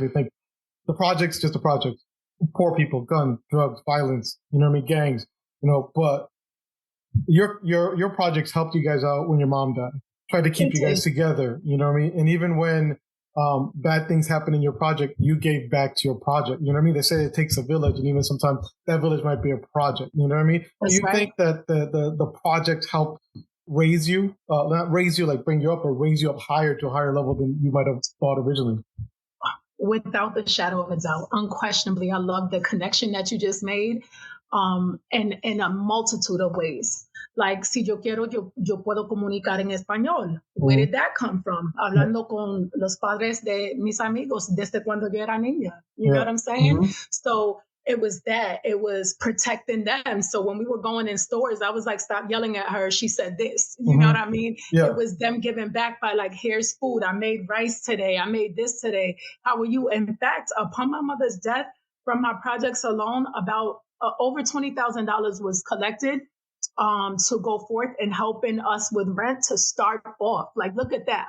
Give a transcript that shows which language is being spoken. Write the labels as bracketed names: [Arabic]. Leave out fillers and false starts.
[English] They think the project's just a project. Poor people, guns, drugs, violence, gangs, but your projects helped you guys out when your mom died, tried to keep you guys together, and even when bad things happen in your project, you gave back to your project, they say it takes a village, and even sometimes that village might be a project, do you think that the projects help raise you, not raise you like bring you up, or raise you up higher to a higher level than you might have thought originally? Without the shadow of a doubt, unquestionably, I love the connection that you just made, and in a multitude of ways. [Spanish] Like, si yo quiero, yo puedo comunicar en español. [English] Where did that come from? [Spanish] Hablando con los padres de mis amigos desde cuando yo era niña. [English] You know what I'm saying? So it was that. It was protecting them. So when we were going in stores, I was like, stop yelling at her. She said this. You know what I mean? Yeah. It was them giving back by like, here's food. I made rice today. I made this today. How are you? In fact, upon my mother's death, from my projects alone, about over $20,000 was collected to go forth and helping us with rent to start off. Like, look at that.